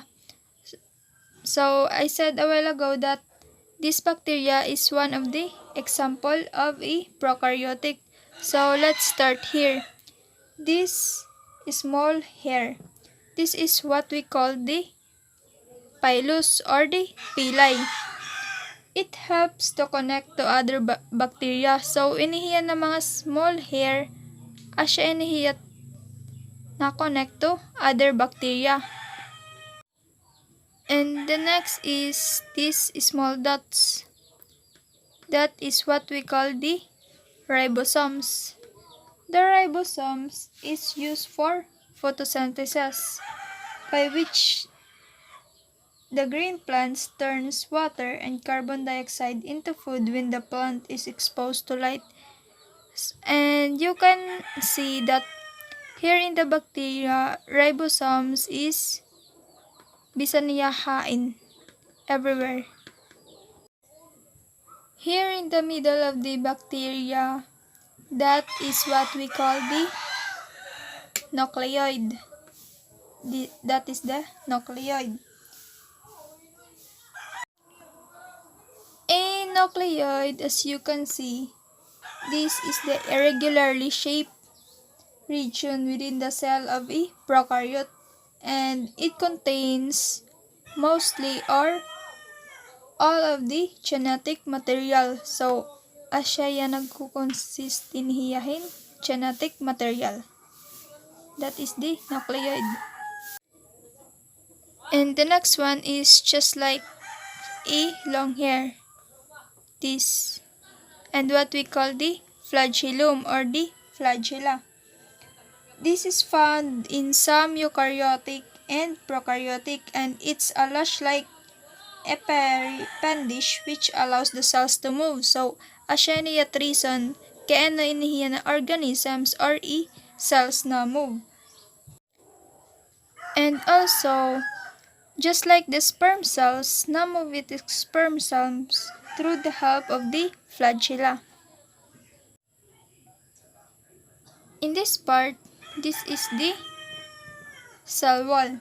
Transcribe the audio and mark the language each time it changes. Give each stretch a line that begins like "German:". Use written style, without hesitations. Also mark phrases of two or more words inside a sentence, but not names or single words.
English: So, I said a while ago that this bacteria is one of the example of a prokaryotic. So, let's start here. This small hair. This is what we call the pilus or the pili. It helps to connect to other bacteria. So,
Waray: inihiya na mga
English: small hair
Waray: asya inihiya na
English: connect to other bacteria. And the next is these small dots. That is what we call the ribosomes. The ribosomes is used for photosynthesis, by which the green plant turns water and carbon dioxide into food when the plant is exposed to light. And you can see that here in the bacteria, ribosomes is
Waray: bisan niya hain
English: everywhere. Here in the middle of the bacteria, that is what we call the nucleoid. That is the nucleoid. A nucleoid, as you can see, this is the irregularly shaped region within the cell of a prokaryote, and it contains mostly or all of the genetic material. So,
Waray: asya yan nagkukonsist in hiyahin
English: genetic material. That is the nucleoid. And the next one is just like a long hair. This. And what we call the flagellum or the flagella. This is found in some eukaryotic and prokaryotic, and it's a lash-like appendage which allows the cells to move. So,
Waray: asya niya reason kaya na inihiya na
English: organisms or cells
Waray: na move.
English: And also, just like the sperm cells, na move with the sperm cells through the help of the flagella. In this part, this is the cell wall.